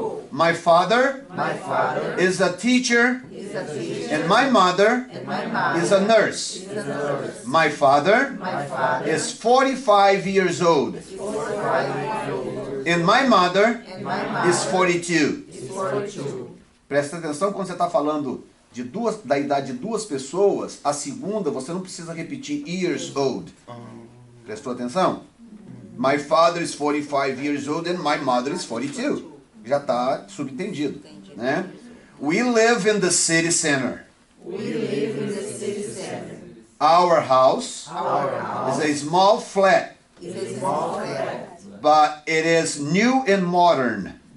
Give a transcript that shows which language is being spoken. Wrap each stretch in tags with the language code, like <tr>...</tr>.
<en>My father is a teacher, and my mother is a nurse. My father is 45 years old, and my mother is 42.</en> <pt>Presta atenção quando você está falando da idade de duas pessoas, a segunda você não precisa repetir years old. Prestou atenção?</pt> <en>My father is 45 years old and my mother is 42.</en> <pt>Já está subentendido, né?</pt> <en>We live in the city center. Our house is a small flat, but it is new and modern.</en>